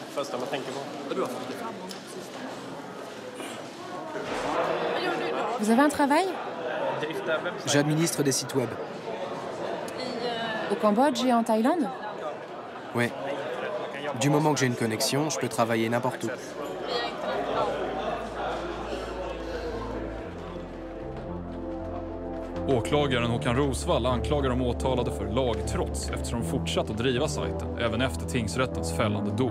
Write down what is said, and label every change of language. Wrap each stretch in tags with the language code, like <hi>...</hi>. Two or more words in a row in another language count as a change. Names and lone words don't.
<fr>Vous avez un travail? J'administre des sites web. Au Cambodge et en Thaïlande? Oui. Du moment que j'ai une connexion, je peux travailler n'importe où.</fr> <sv>Åklagaren Håkan Rosvall anklagar de åtalade för lagtrots eftersom de fortsatt att driva sajten även efter tingsrättens fällande dom.</sv>